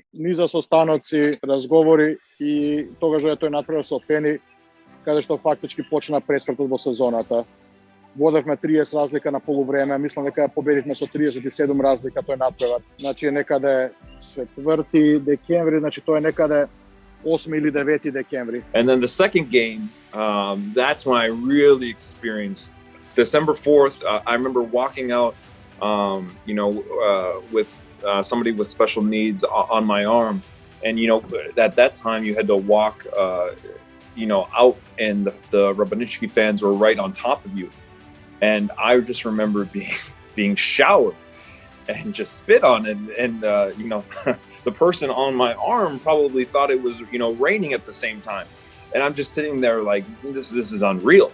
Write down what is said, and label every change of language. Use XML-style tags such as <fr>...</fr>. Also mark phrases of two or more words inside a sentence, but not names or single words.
<mk>Низа состаноци, разговори и тогаш е тој натпревар со Фени, каде што фактички почна преспортот во сезоната. Водевме 30 разлика на полувреме, мислам дека победивме со 37 разлика тој натпревар. Значи некаде 4 декември, значи тоа е некаде 8 или 9 декември.</mk> <en>And then the second game, that's when I really experienced December 4th. I remember walking out, with somebody with special needs on my arm, and at that time you had to walk, out, and the Rabanichki fans were right on top of you, and I just remember being showered and just spit on, and the person on my arm probably thought it was raining at the same time, and I'm just sitting there like this is unreal.</en>